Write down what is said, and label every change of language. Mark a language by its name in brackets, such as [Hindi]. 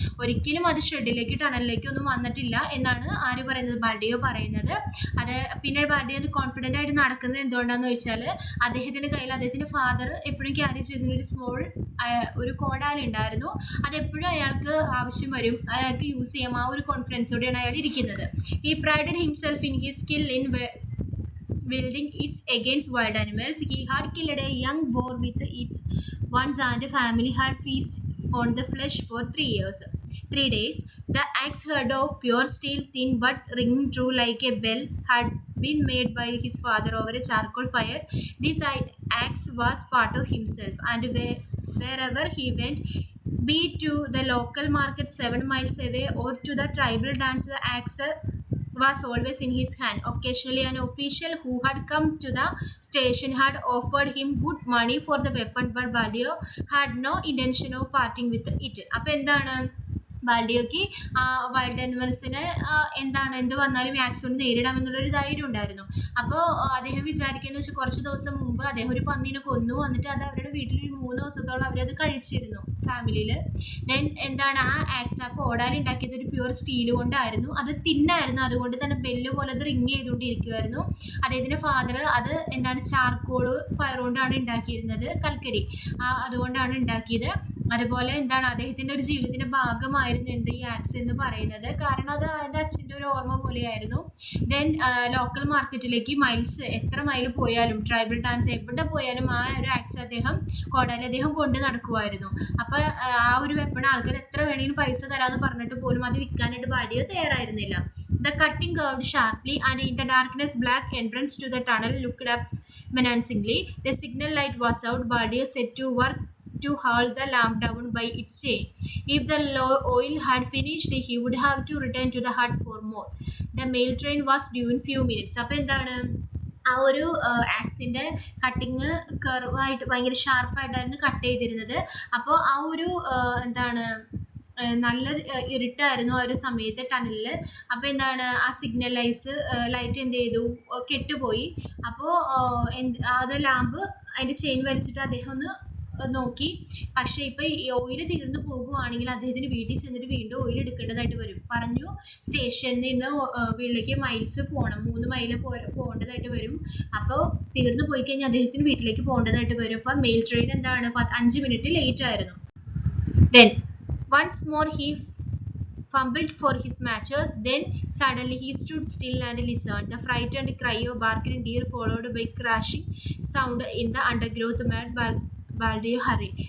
[Malayalam] ഒരിക്കലും അത് ഷെഡിലേക്ക് ടണലിലേക്ക് ഒന്നും വന്നിട്ടില്ല എന്നാണ് ആര് പറയുന്നത്, ബാൽഡിയോ പറയുന്നത്. അത് പിന്നെ ബാൽഡിയോ കോൺഫിഡന്റ് ആയിട്ട് നടക്കുന്നത് എന്തുകൊണ്ടാന്ന് വെച്ചാൽ, അദ്ദേഹത്തിന്റെ കയ്യിൽ അദ്ദേഹത്തിന്റെ ഫാദർ എപ്പോഴും ക്യാരി ചെയ്യുന്ന ഒരു സ്മോൾ ഒരു കോടാലി ഉണ്ടായിരുന്നു. അതെപ്പോഴും അയാൾക്ക് ആവശ്യം വരും, അയാൾക്ക് യൂസ് ചെയ്യാം. ആ ഒരു കോൺഫിഡൻസോടെയാണ് അയാൾ ഇരിക്കുന്നത്. [English] He prided himself in his skill in wielding it against wild animals. He had killed a young boar with its once, and the family had feasted on the flesh for 3 years. 3 days. The axe head of pure steel, thin but ringing true like a bell, had been made by his father over a charcoal fire. This axe was part of himself, and wherever he went, be it to the local market 7 miles away or to the tribal dance, the axe was always in his hand. Occasionally, an official who had come to the station had offered him good money for the weapon, but Baldio had no intention of parting with it. [Malayalam] അപ്പോൾ എന്താണ് ബാൽഡിയോക്ക് wild അനിമൽസിനെ എന്താണ് എന്ത് വന്നാലും ax കൊണ്ട് നേരിടാമെന്നുള്ളൊരു ധൈര്യം ഉണ്ടായിരുന്നു. അപ്പോൾ അദ്ദേഹം വിചാരിക്കുന്നത് വെച്ചാൽ കുറച്ച് ദിവസം മുമ്പ് അദ്ദേഹം ഒരു പന്നീനെ കൊന്നു, എന്നിട്ട് അത് അവരുടെ വീട്ടിൽ ഒരു 3 ദിവസത്തോളം അവരത് കഴിച്ചിരുന്നു ഫാമിലിയിൽ. ദെൻ എന്താണ് ആ ആക്സ് ആ കോടാലി ഉണ്ടാക്കിയത് ഒരു പ്യുവർ സ്റ്റീൽ കൊണ്ടായിരുന്നു. അത് തിന്നായിരുന്നു, അതുകൊണ്ട് തന്നെ ബെല്ല് പോലെ അത് റിങ് ചെയ്തുകൊണ്ടിരിക്കുമായിരുന്നു. അദ്ദേഹത്തിന്റെ ഫാദർ അത് എന്താണ് ചാർക്കോള് ഫയർ കൊണ്ടാണ് ഉണ്ടാക്കിയിരുന്നത്, കൽക്കരി അതുകൊണ്ടാണ് ഉണ്ടാക്കിയത്. അതുപോലെ എന്താണ് അദ്ദേഹത്തിന്റെ ഒരു ജീവിതത്തിന്റെ ഭാഗമായിരുന്നു എന്ത് ഈ ആക്സ് എന്ന് പറയുന്നത്, കാരണം അത് എൻ്റെ അച്ഛൻ്റെ ഒരു ഓർമ്മ പോലെയായിരുന്നു. ദെൻ ലോക്കൽ മാർക്കറ്റിലേക്ക് മൈൽസ് എത്ര മൈൽ പോയാലും ട്രൈബൽ ഡാൻസ് എവിടെ പോയാലും ആ ഒരു ആക്സ് അദ്ദേഹം കോടാലി അദ്ദേഹം കൊണ്ട് നടക്കുമായിരുന്നു. അപ്പൊ ആ ഒരു വെപ്പൺ ആൾക്കാർ എത്ര വേണമെങ്കിലും പൈസ തരാന്ന് പറഞ്ഞിട്ട് പോലും അത് വിൽക്കാനായിട്ട് ബാൽഡിയോ തയ്യാറായിരുന്നില്ല. [English] The cutting curved sharply, and in the darkness black entrance to the tunnel looked up menacingly. The signal light was out. Baldio set to work to haul the lamp down by its chain. If the oil had finished, he would have to return to the hut for more. The mail train was due in few minutes. [Malayalam] അപ്പോൾ എന്താണ് ആ ഒരു ആക്സിന്റെ cutting കർവായിട്ട് ഭയങ്കര ഷാർപ്പായിട്ടായിരുന്നു cut ചെയ്തിരുന്നത്. അപ്പോൾ ആ ഒരു എന്താണ് നല്ല ഇരുട്ടായിരുന്നു ആ ഒരു സമയത്ത് ടണലില്. അപ്പൊ എന്താണ് ആ സിഗ്നൽ ലൈറ്റ് എന്ത് ചെയ്തു, കെട്ടുപോയി. അപ്പോൾ അത് ലാമ്പ് അതിന്റെ ചെയിൻ വലിച്ചിട്ട് അദ്ദേഹം ഒന്ന് നോക്കി. പക്ഷെ ഇപ്പൊ ഈ ഓയിൽ തീർന്നു പോകുവാണെങ്കിൽ അദ്ദേഹത്തിന് വീട്ടിൽ ചെന്നിട്ട് വീണ്ടും ഓയിൽ എടുക്കേണ്ടതായിട്ട് വരും. പറഞ്ഞു സ്റ്റേഷനിൽ നിന്ന് വീട്ടിലേക്ക് മൈൽസ് പോകണം, 3 മൈൽ പോകേണ്ടതായിട്ട് വരും. അപ്പോൾ തീർന്നു പോയി കഴിഞ്ഞാൽ അദ്ദേഹത്തിന് വീട്ടിലേക്ക് പോകേണ്ടതായിട്ട് വരും. അപ്പൊ മെയിൽ ട്രെയിൻ എന്താണ് 5 മിനിറ്റ് ലേറ്റ് ആയിരുന്നു. [English] Then once more he fumbled for his matches. Then suddenly he stood still and listened. The frightened cry of barking deer followed by crashing sound in the undergrowth made Baldio hurried.